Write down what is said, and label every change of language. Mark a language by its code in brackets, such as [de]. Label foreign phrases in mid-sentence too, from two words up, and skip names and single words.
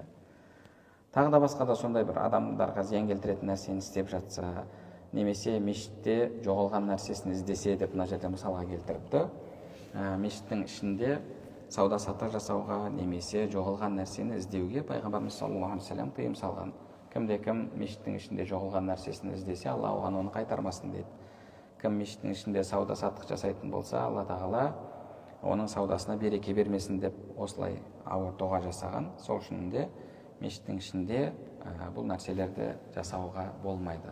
[kk] Тағы да басқа да сондай бір адамдарға зиян келтіретін нәрсені істеп жатса, немесе мешітте жоғалған нәрсесін іздесе деп мына жерде мысалға келтіріпті. Мешіттің ішінде сауда-саттық жасауға немесе жоғалған нәрсені іздеуге пайғамбарымыз [ar] صلى الله عليه وسلم [kk] тыйым салған. Кімде-кім мешіттің ішінде жоғалған нәрсесін іздесе, Алла оған оны қайтармасын дейді. Кім мешіттің ішінде сауда-саттық жасайтын болса, Алла тағала оның саудасына береке бермесін деп осылай ауыр дұға жасаған. Сол үшін де мешіттің ішінде бұл нәрселерді жасауға болмайды.